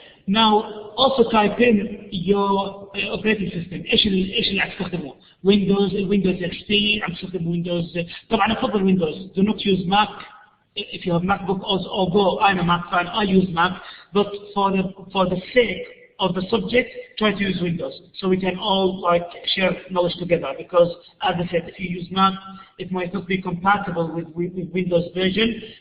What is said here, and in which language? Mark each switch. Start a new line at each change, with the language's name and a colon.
English: Now also type in your operating system.
Arabic: ايش اللي عم تستخدمه؟ Windows XP، عم تستخدم Windows. طبعا افضل
English: Windows. Do not use Mac. If you have MacBook, although I'm a Mac fan, I use Mac. But for the sake of the subject, try to use Windows, so we can all like share knowledge together. Because as I said, if you use Mac, it might not be compatible with Windows version.